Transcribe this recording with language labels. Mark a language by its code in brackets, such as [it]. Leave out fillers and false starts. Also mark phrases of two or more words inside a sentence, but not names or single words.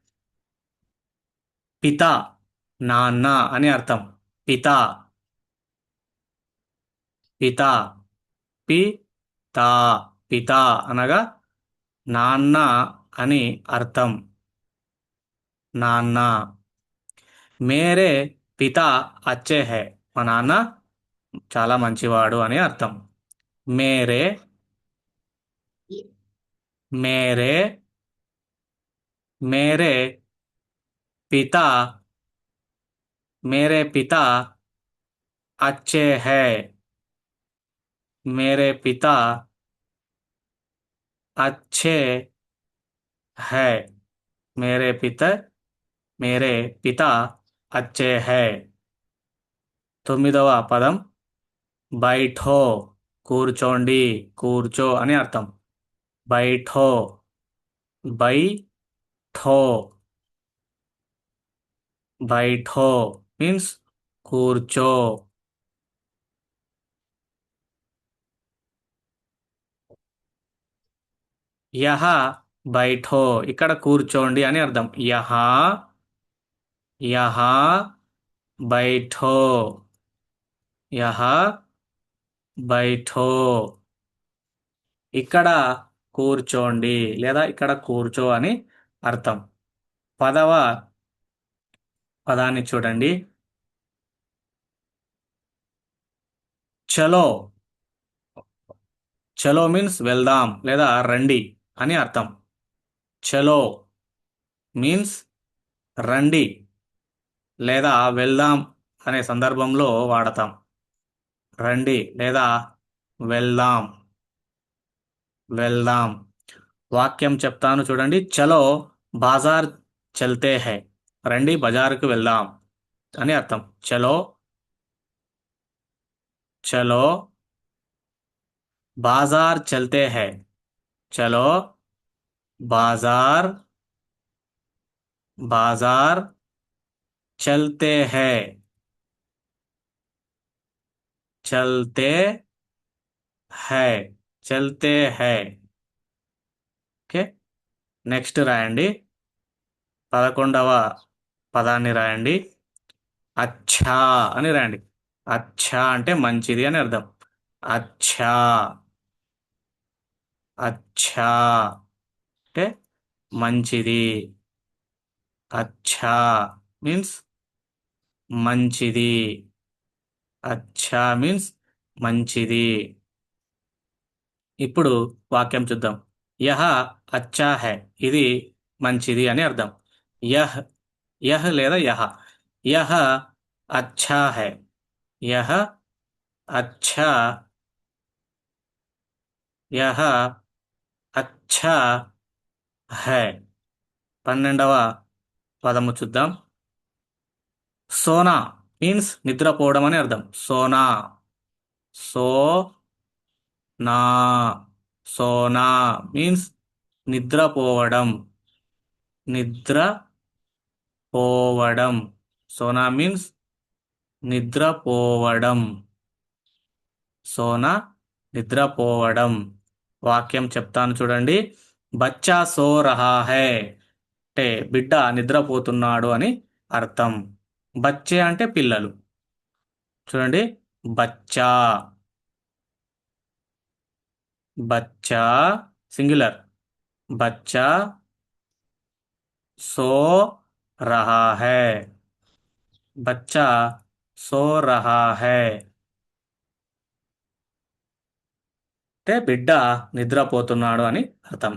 [te] పిత. నాన్న అని అర్థం. పిత. పిత. పితా. పిత అనగా నాన్న అని అర్థం. నాన్న. [hi] मेरे पिता अच्छे है. [te] మా నాన్న చాలా మంచివాడు అని అర్థం. [hi] मेरे, मेरे, मेरे पिता, मेरे पिता अच्छे है. मेरे पिता अच्छे है. मेरे पिता, मेरे पिता अच्छे है. [te] తొమ్మిదవ పదం బైఠో. కూర్చోండి, కూర్చో అని అర్థం. బైఠో. బైఠో. బైఠో మీన్స్ కూర్చో. [hi] यह बैठो [te] ఇక్కడ కూర్చోండి అని అర్థం. [hi] यह, यह बैठो. यह बैठो. [te] ఇక్కడ కూర్చోండి లేదా ఇక్కడ కూర్చో అని అర్థం. పదవ పదాన్ని చూడండి. చలో. చలో మీన్స్ వెళ్దాం లేదా రండి అని అర్థం. చలో మీన్స్ రండి లేదా వెళ్దాం అనే సందర్భంలో వాడతాం. రండి లేదా వెళ్దాం. వెళ్దాం. వాక్యం చెప్తాను చూడండి. [hi] चलो बाज़ार चलते है, [te] రండి బజారుకు వెళ్దాం అని అర్థం. [hi] चलो, चलो बाज़ार चलते है, चलो बाज़ार, बाज़ार चलते है, चलते है, चलते है. [te] ఓకే, నెక్స్ట్ రాయండి. 11వ పదాన్ని రాయండి. అచ్చా అని రాయండి. అచ్చా అంటే మంచిది అని అర్థం. అచ్చా, అచ్చా అంటే మంచిది. అచ్చా మీన్స్ మంచిది. అచ్చా మీన్స్ మంచిది. ఇప్పుడు వాక్యం చూద్దాం. [hi] यह अच्छा है, [te] ఇది మంచిది అని అర్థం. [hi] यह्, यह् లేదా यह. यह अच्छा है, यह अच्छा, यह अच्छा है. [te] 12వ పదము చూద్దాం. సోనా మీన్స్ నిద్రపోవడం అని అర్థం. సోనా, సో నా, సోనా మీన్స్ నిద్రపోవడం, నిద్రపోవడం. సోనా మీన్స్ నిద్రపోవడం. సోనా నిద్రపోవడం. వాక్యం చెప్తాను చూడండి. [hi] बच्चा सो रहा है [te] అంటే బిడ్డ నిద్రపోతున్నాడు అని అర్థం. బచ్చే అంటే పిల్లలు. చూడండి, బచ్చా, బచ్చా సింగులర్. [hi] बच्चा सो रहा है, बच्चा सो रहा है [te] అంటే బిడ్డ నిద్రపోతున్నాడు అని అర్థం.